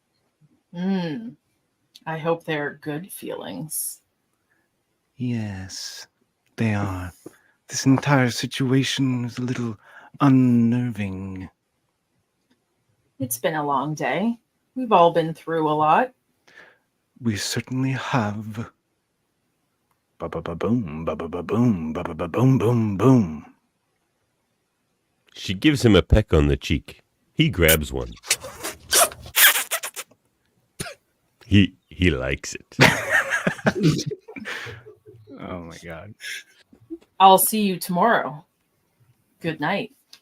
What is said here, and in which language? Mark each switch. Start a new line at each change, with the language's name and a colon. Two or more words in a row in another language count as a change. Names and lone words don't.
English: I hope they're good feelings. Yes, they are. This entire situation is a little unnerving. It's been a long day. We've all been through a lot. We certainly have. Ba-ba-ba-boom, ba-ba-ba-boom, ba-ba-ba-boom, boom, boom. She gives him a peck on the cheek. He grabs one. He likes it. Oh my god. I'll see you tomorrow. Good night.